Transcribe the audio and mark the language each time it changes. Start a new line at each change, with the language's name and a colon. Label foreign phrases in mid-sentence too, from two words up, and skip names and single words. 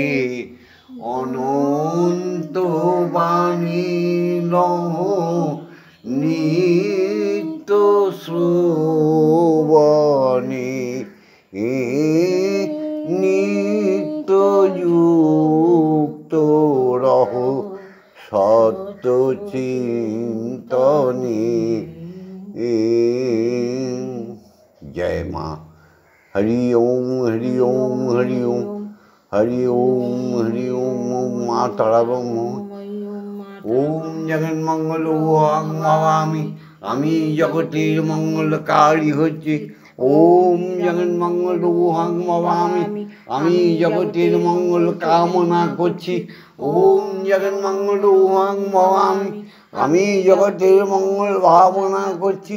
Bangla: অনন্ত বাণী রহো নিত্য শ্রবণে নিত্য যুক্ত রহো সত্য চিন্তনে।
Hindi: जय माँ।
Sanskrit: हरि ओम हरि ओम हरि ओम हरि ओम हरि ओम। माँ ताराबम। ओम जगन्मंगल अहं भवामि,
Bangla: আমি জগতের মঙ্গলকারী হচ্ছি।
Sanskrit: ওম জগন্মঙ্গল অহং ভবামি,
Bangla: আমি জগতের মঙ্গল কামনা করছি।
Sanskrit: ওম জগন্মঙ্গল অহং ভবামি,
Bangla: আমি জগতের মঙ্গল ভাবনা করছি।